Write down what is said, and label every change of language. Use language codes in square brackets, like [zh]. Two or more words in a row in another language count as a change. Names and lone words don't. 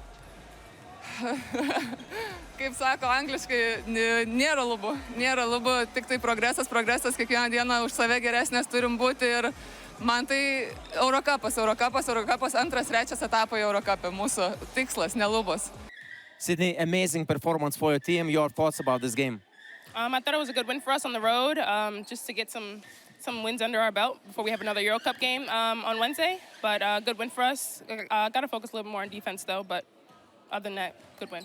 [lt] Kaip sako angliškai, nėra lubų. Nėra lubų, tik tai progresas, kiekvieną dieną už save geresnės turim būti ir man tai Eurocupas, antras, trečias etapai Eurocupė, mūsų tikslas, ne lubos. [en] Sydney, amazing performance for your team. Your thoughts about this game? I thought it was a good win for us on the road, just to get some wins under our belt before we have another Eurocup game on Wednesday. But good win for us. Got to focus a little more on defense though, but other than that, good win.